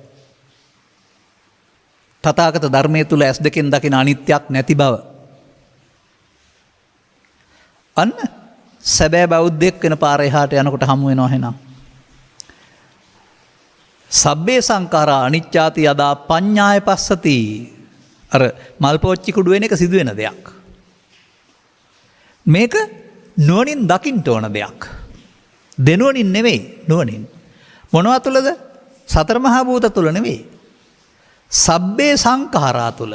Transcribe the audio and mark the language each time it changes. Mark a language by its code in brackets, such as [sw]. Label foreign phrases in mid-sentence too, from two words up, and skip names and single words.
[si] තථාගත ධර්මයේ තුල ඇස් දෙකෙන් දකින අනිත්‍යක් නැති බව. අන්න සැබෑ බෞද්ධයෙක් වෙන පාර එහාට යනකොට හමු වෙනවා එහෙනම්. [pi] සබ්බේ සංඛාරා අනිච්චාති යදා පඤ්ඤාය පස්සති. [si] අර මල් පෝච්චි කුඩු වෙන එක සිදු වෙන දෙයක්. මේක නුවණින් දකින්න ඕන දෙයක්. දෙනුවණින් නෙවෙයි, නුවණින්. මොනවා තුලද? සතර මහා භූත තුල නෙවෙයි. [pi] සබ්බේ සංඛාරා [si] තුල.